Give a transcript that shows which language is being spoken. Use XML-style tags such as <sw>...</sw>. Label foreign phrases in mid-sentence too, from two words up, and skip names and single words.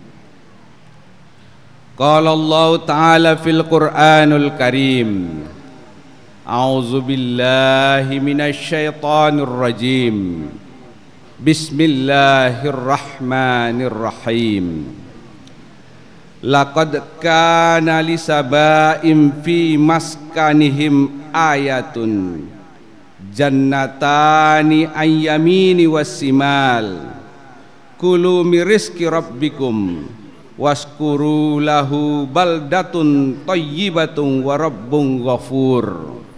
<ar>قال الله تعالى في القرآن الكريم، أعوذ بالله من الشيطان الرجيم. بسم الله الرحمن الرحيم. لقد كان لسبإ في مسكنهم آية جنتان عن يمين وشمال كلوا من رزق ربكم واشكروا له بلدة طيبة ورب غفور.</ar>